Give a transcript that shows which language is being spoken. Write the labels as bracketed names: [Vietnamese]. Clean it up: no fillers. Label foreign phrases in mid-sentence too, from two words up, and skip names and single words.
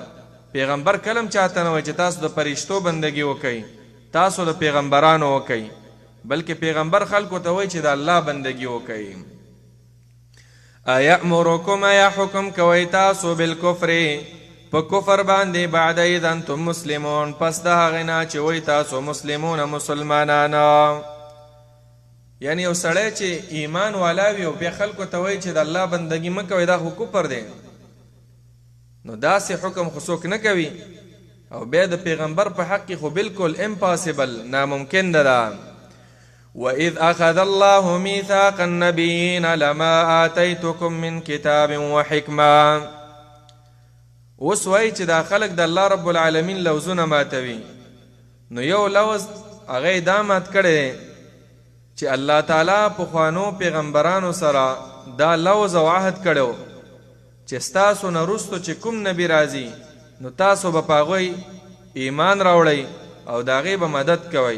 [Pashto] پیغمبر کلم چاته نه وایي چې تاسو د فرشتو بندګي وکئ، تاسو د پیغمبرانو وکئ، بلکې پیغمبر خلکو ته وایي چې د الله بندګي وکئ. ایأمرکم یا حکم کوي تاسو بالکفر په کفر باندې [Arabic] بعد اذ انتم مسلمون، [Pashto] پس د هغې نه چې وایي تاسو مسلمون مسلمانان. یعنی یو سړی چې ایمان والا وي او بیا خلکو ته وایي چې د الله بندګي مه کوئ، دا خو کفر دی. نو داسې حکم خو څوک نه کوي، او بیا د پیغمبر په حق کې خو بالکل امپاسبل، ناممکن ده. [Arabic] وَإِذْ أَخَذَ اللَّهُ مِيثَاقَ النَّبِيِّينَ لَمَا آتَيْتُكُم مِّن كِتَابٍ وَحِكْمَةٍ. [Pashto] اوس وایي چې دا خلک د الله رب العالمین لوزونه ماتوي، نو یو لوز هغه دا مات کړی چې الله تعالی پخوانو پیغمبرانو سره دا لوز او عهد کړو چې ستاسو نه وروسته چې کوم نبی راځي نو تاسو به په هغوی ایمان راوړئ او د هغې به مدد کوئ.